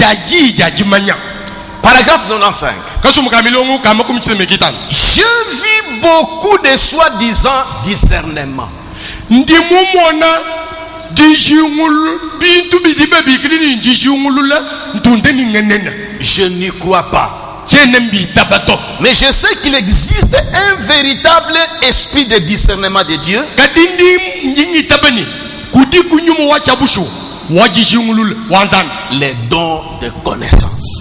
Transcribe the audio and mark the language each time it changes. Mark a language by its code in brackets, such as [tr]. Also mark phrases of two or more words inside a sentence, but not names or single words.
[fr] Paragraphe 95. Je vis beaucoup de soi-disant discernement. [lua] Ndi mumona dijungulu bintu bidibe bikini dijungulu la ntunde ni ngenena. [fr] Je n'y crois pas. Mais je sais qu'il existe un véritable esprit de discernement de Dieu. Les dons de connaissance.